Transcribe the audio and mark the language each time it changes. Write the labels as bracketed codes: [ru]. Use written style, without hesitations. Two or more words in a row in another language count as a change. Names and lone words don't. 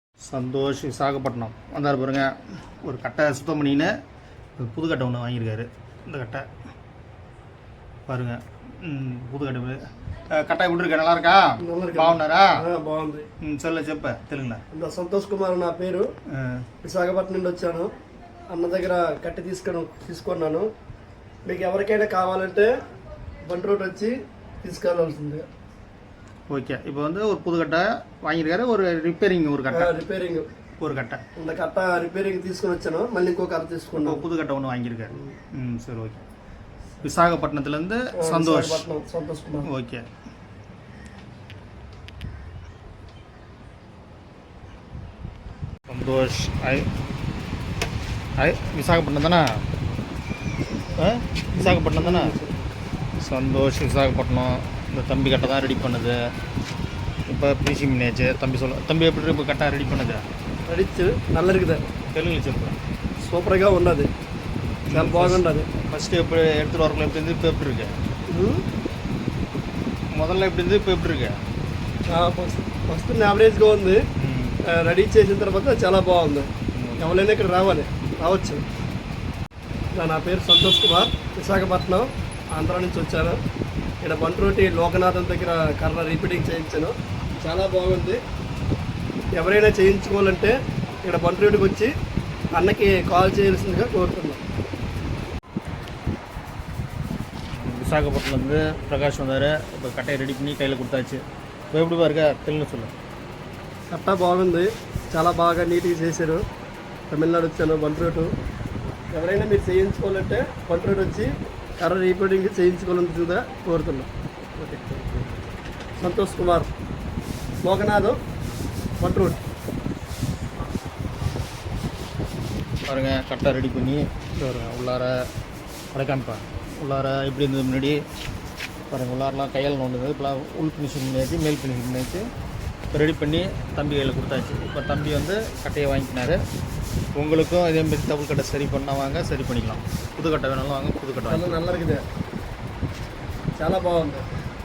[ta] சந்தோஷ் விசாகப்பட்டினம் வந்தார் பாருங்க. ஒரு கட்டை சுத்தம் பண்ணின்னு புது கட்டை ஒன்று வாங்கியிருக்காரு. இந்த கட்டை பாருங்க, புது கட்டை. கட்டை எப்படி இருக்கா? நல்லா இருக்கா? [te] బాగున్నారా? బాగుంది. చల్ల చెప్ప తెలుగులో. సంతోష్ కుమార్ నా పేరు. విశాఖపట్నం నుండి వచ్చాను. అన్న దగ్గర కట్టి తీసుకున్నాను. మీకు ఎవరికైనా కావాలంటే బండి రోడ్ వచ్చి తీసుకెళ్ళాల్సింది. [ta] ஓகே, இப்போ வந்து ஒரு புது கட்டை வாங்கியிருக்காரு. ஒரு ரிப்பேரிங் ஒரு கட்டை இந்த கட்டை [te] ரிப்பేరింగ్ తీసుకొని వచ్చాను. మళ్ళీ ఇంకో కట్ట తీసుకున్నాను. [ta] புது கட்டை ஒன்று வாங்கியிருக்காரு. சரி, ஓகே. விசாகப்பட்டினத்துலேருந்து சந்தோஷ் குமார். ஓகே. சந்தோஷ் விசாகப்பட்டினம் தானே? விசாகப்பட்டினம் தானே? சந்தோஷ் விசாகப்பட்டினம். இந்த தம்பி கட்டை தான் ரெடி பண்ணுது. இப்போ பிசி பண்ணியாச்சு. தம்பி எப்படி இப்போ கட்டை ரெடி பண்ணுது? ரெடி நல்ல இருக்குது. [te] తెలుగులో చెప్పు. సూపర్గా ఉన్నది, చాలా బాగుంటుంది. [ta] ஃபஸ்ட்டு எப்படி எடுத்துகிட்டு வரக்குள்ள எப்படி இருந்து இப்போ எப்படி இருக்கு? முதல்ல எப்படி இருந்து இப்போ எப்படி இருக்கு? [te] ఫస్ట్ యావరేజ్గా ఉంది. రెడీ చేసిన తర్వాత చాలా బాగుంది. ఎవరైనా ఇక్కడ రావచ్చు. నా పేరు సంతోష్ కుమార్. విశాఖపట్నం ఆంధ్ర నుంచి వచ్చాను. ఇక్కడ బంట్రోటి లోకనాథన్ దగ్గర కర్ర రిపీటింగ్ చేయించాను. చాలా బాగుంది. ఎవరైనా చేయించుకోవాలంటే ఇక్కడ బంట్రోటికి వచ్చి అన్నకి కాల్ చేయాల్సిందిగా కోరుతున్నాను. [ta] விசாகப்பட்டினத்துலேருந்து பிரகாஷ் வந்தார். இப்போ கட்டையை ரெடி பண்ணி கையில் கொடுத்தாச்சு. இப்போ எப்படி பாருங்க, తెలుగు சொல்லு. [te] కట్ట బాగుంది, చాలా బాగా నీట్గా చేశారు. తమిళనాడు వచ్చాను, బంట్రోటు. ఎవరైనా మీరు చేయించుకోవాలంటే బంట్రోటు వచ్చి కర్ర రీపేరింగ్ చేయించుకోవాల్సిందిగా కోరుతున్నాం. ఓకే. సంతోష్ కుమార్, లోకనాథ్, బంట్రోట్. [ta] பாருங்க, கட்டை ரெடி பண்ணி உள்ளார அடைக்காமிப்பா. உள்ளார எப்படி இருந்தது முன்னாடி பாருங்கள். உள்ளாரெலாம் கையால் நோண்டுது. இப்போலாம் உள் ஃபினிஷிங் பண்ணியாச்சு, மேல் ஃபினிஷிங் பண்ணியாச்சு. இப்போ ரெடி பண்ணி தம்பி கையில் கொடுத்தாச்சு. இப்போ தம்பி வந்து கட்டையை வாங்கிக்கினாரு. உங்களுக்கும் இதேமாரி டபுள் கட்டை சரி பண்ணால் வாங்க, சரி பண்ணிக்கலாம். புது கட்டை வேணாலும் வாங்க, புது கட்டை நல்லா இருக்குது, [te] చాలా బాగుంది.